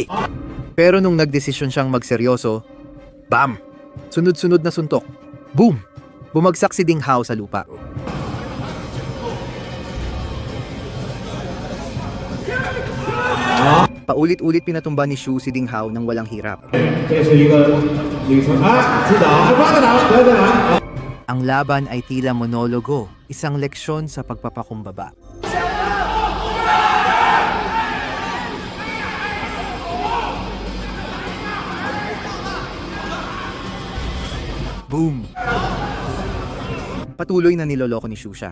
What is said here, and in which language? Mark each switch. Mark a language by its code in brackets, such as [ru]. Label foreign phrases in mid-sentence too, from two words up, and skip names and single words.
[tl] Pero nung nagdesisyon siyang magseryoso, bam! Sunod-sunod na suntok. Boom! Bumagsak si Ding Hao sa lupa. Paulit-ulit pinatumba ni Xu si Ding Hao nang walang hirap. [zh] 这是一个旅程啊，指导，抓得牢，抓得牢。 [tl] Ang laban ay tila monologo, isang leksyon sa pagpapakumbaba. Boom! Patuloy na niloloko ni Xu siya.